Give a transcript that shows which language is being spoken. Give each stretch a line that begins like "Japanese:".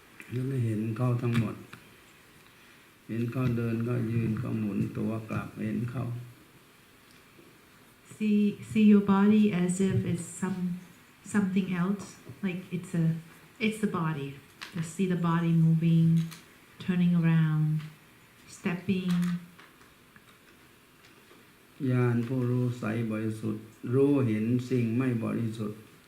Thai: แล้วไม่เห็นเขาทั้งหมด เห็นเขาเดินก็ยืนก็หมุนตัวกลับเห็นเขา
English: See your body as if it's something else, like it's the body. Just see the body moving, turning around, stepping.
Thai: ญาณผู้รู้ใสบริสุทธิ์รู้เห็นสิ่งไม่บริสุทธิ์